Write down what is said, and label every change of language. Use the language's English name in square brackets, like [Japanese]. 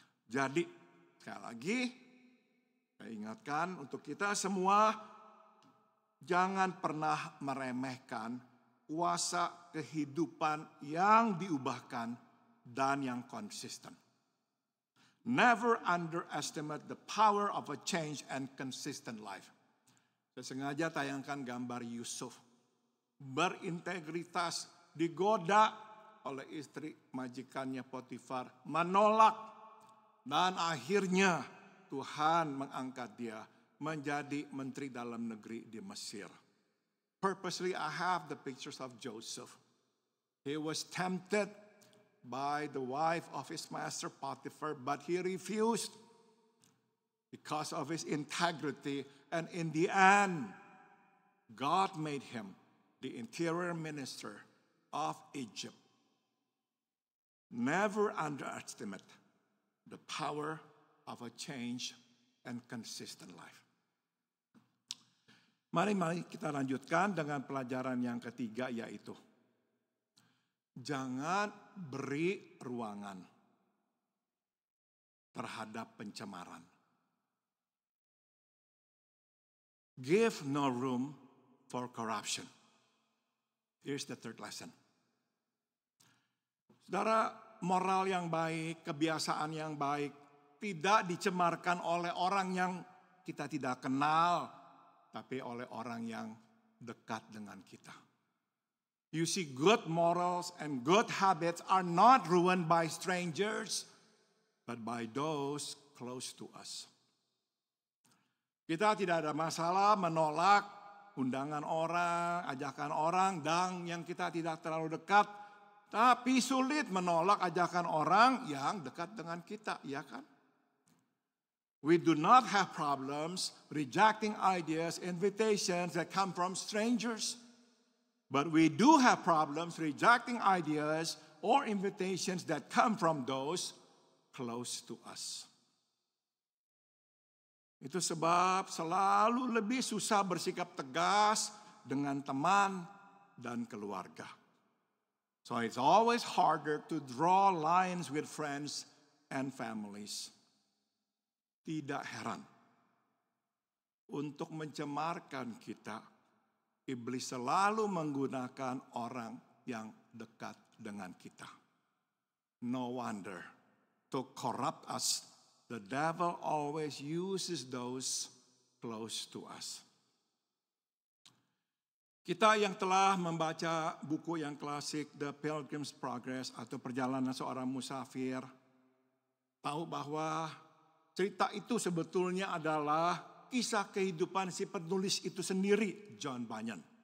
[Indonesian] Jadi, sekali lagi, saya ingatkan untuk kita semua, jangan pernah meremehkan kuasa kehidupan yang diubahkan dan yang konsisten. [English] Never underestimate the power of a change and consistent life. [Indonesian] Saya sengaja tayangkan gambar Yusuf. Berintegritas, digoda oleh istri majikannya Potifar, menolak. Dan akhirnya Tuhan mengangkat dia menjadi menteri dalam negeri di Mesir. [English] Purposely I have the pictures of Joseph. He was tempted by the wife of his master Potiphar, but he refused because of his integrity. And in the end, God made him the interior minister of Egypt. Never underestimate the power of a change and consistent life. [Indonesian] Mari kita lanjutkan dengan pelajaran yang ketiga, yaitu jangan beri ruangan terhadap pencemaran. [English] Give no room for corruption. Here's the third lesson. [Indonesian] Saudara, moral yang baik, kebiasaan yang baik tidak dicemarkan oleh orang yang kita tidak kenal, tapi oleh orang yang dekat dengan kita. [English] You see, good morals and good habits are not ruined by strangers, but by those close to us. [Indonesian] Kita tidak ada masalah menolak undangan orang, ajakan orang, dan yang kita tidak terlalu dekat. Tapi sulit menolak ajakan orang yang dekat dengan kita, ya kan? [English] We do not have problems rejecting ideas, invitations that come from strangers. But we do have problems rejecting ideas or invitations that come from those close to us. [Indonesian] Itu sebab selalu lebih susah bersikap tegas dengan teman dan keluarga. [English] So it's always harder to draw lines with friends and families. [Indonesian] Tidak heran, untuk mencemarkan kita, iblis selalu menggunakan orang yang dekat dengan kita. [English] No wonder, to corrupt us, the devil always uses those close to us. [Indonesian] Kita yang telah membaca buku yang klasik The Pilgrim's Progress atau Perjalanan Seorang Musafir, tahu bahwa cerita itu sebetulnya adalah kisah kehidupan si penulis itu sendiri, John Bunyan.